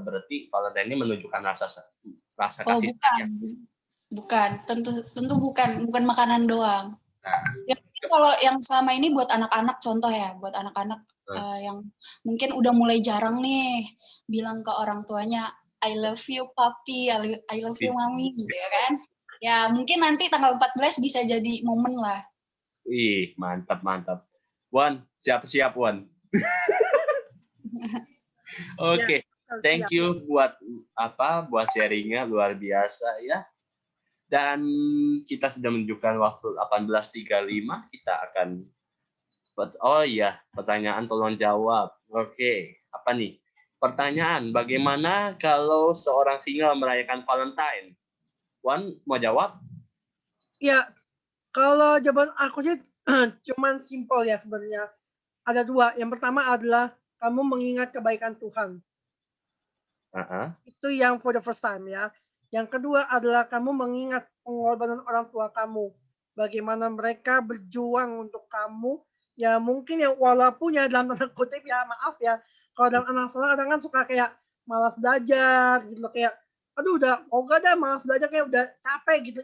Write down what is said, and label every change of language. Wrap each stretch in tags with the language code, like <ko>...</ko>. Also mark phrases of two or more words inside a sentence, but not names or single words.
<id>Berarti Valentine ini menunjukkan rasa Oh, kasih bukan. sayang. Bukan, tentu bukan makanan doang. Nah, Ya, kalau yang selama ini buat anak-anak contoh ya, buat anak-anak yang mungkin udah mulai jarang nih bilang ke orang tuanya,</id> <en>I love you papi, I love you mami</en> <id>gitu ya kan. Ya mungkin nanti tanggal 14 bisa jadi momen lah. wih, mantap, mantap. Wan, siap-siap Wan. Oke,</id> <en>thank you</en> <id>buat sharingnya, luar biasa ya. Dan kita sudah menunjukkan waktu 18.35, kita akan pertanyaan tolong jawab. Oke, apa nih? Pertanyaan, bagaimana kalau seorang single merayakan Valentine? Wan, mau jawab? Ya, kalau jawaban aku sih cuman simpel ya sebenarnya. Ada dua. Yang pertama adalah kamu mengingat kebaikan Tuhan. Itu yang</id> <en>for the first time ya.</en> <id>Yang kedua adalah kamu mengingat pengorbanan orang tua kamu. Bagaimana mereka berjuang untuk kamu. Ya mungkin ya walaupun ya dalam tanda kutip ya maaf ya. Kalau dalam anak sekolah kadang kan suka kayak malas belajar gitu loh. Kayak aduh udah malas belajar kayak udah capek gitu.</id>